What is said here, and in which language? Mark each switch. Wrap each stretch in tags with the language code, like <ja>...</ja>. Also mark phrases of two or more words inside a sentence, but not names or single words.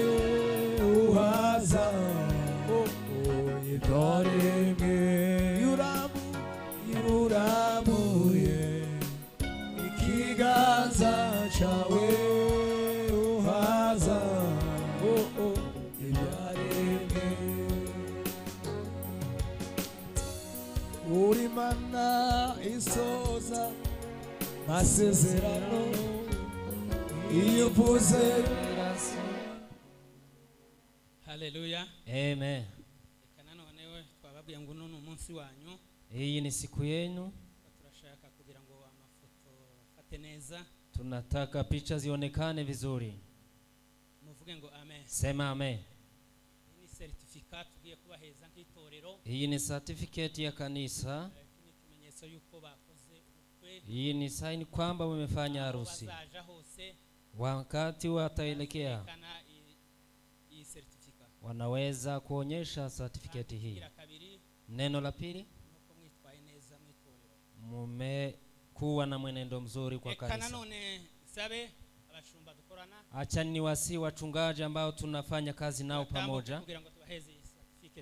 <rw>uhaza ibyaremwe iuramuye ikiganza cyawe uhaza ibyaremwe uri mana isoza masezerano iyo uvuze. Haleluya. Amen. Reka nanone we twababwiye ngo uno ni umunsi wanyu,</rw> <sw>Hii ni siku yenu.</sw> <rw>turashaka kugira ngo amafoto afate neza,</rw> <sw>Tunataka picha zionekane vizuri.</sw> <rw>muvuge ngo amen.</rw> <sw>Sema amen.</sw> <rw>Iyi ni certificate tugiye kubaheza nk'itorero,</rw> <sw>Hii ni certificate ya kanisa.</sw> <rw>ni ikimenyetso yuko bakoze ubukwe,</rw> <sw>Hii ni sign kwamba wamefanya harusi.</sw> <rw>bazaja hose</rw> <sw>Wakati wataelekea</sw> <rw>kana iyi certificate.</rw> <sw>wanaweza kuonyesha certificate hii.</sw> <rw>Ira kabiri,</rw> <sw>Neno la pili,</sw> <rw>nuko mwitwaye neza mu itorero.</rw> <sw>mumekuwa na mwenendo mzuri kwa</sw> <rw>Reka</rw> <sw>kanisa.</sw> <rw>nanone sabe abashumba dukorana</rw> <sw>Acha ni wasi wachungaji ambao tunafanya kazi nao</sw> <rw>batambuke</rw> <sw>pamoja.</sw> <rw>kugira ngo tubaheze iyi certificate.</rw> <en>certificate.</en>